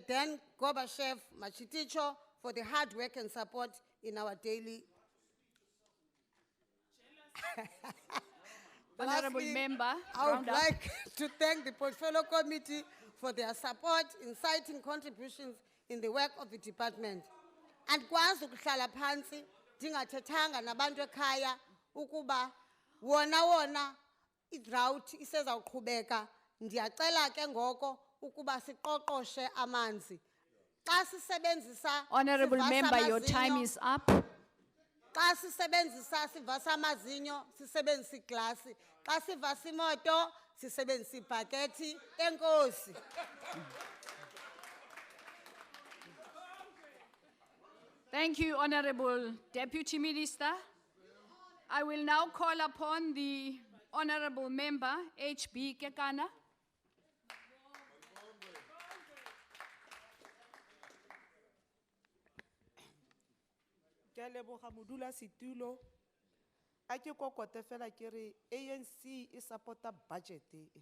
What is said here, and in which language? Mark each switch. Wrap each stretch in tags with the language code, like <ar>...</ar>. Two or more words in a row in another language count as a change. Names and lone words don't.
<en>Dan Gorbachev Machiticho for the hard work and support in our daily. Honorable Lastly, Member, I would round up. like to thank the Portfolio Committee for their support in citing contributions in the work of the department.</en> <xh>Andikwazi ukuhlala phansi ndingathethanga nabantu ekhaya ukuba wona i-drought isezawuqhubeka. Ndiyacela ke ngoko ukuba siqoqoshe amanzi. Xa sisebenzisa</xh> <en>Honorable</en> <xh>sivasa</xh> <en>Member, your</en> <xh>amazinyo,</xh> <en>time is up.</en> <xh>Xa sisebenzisa sivasa amazinyo sisebenzisa iglasi. Xa sivasa imoto sisebenzisa ibhakethi. Enkosi.</xh> <en>Thank you, Honorable Deputy Minister. I will now call upon the Honorable Member, HB Kekana.</en> <nso>Ke a leboga modulasetulo. A ke kokote fela ke re ANC e supporta budget e.</nso>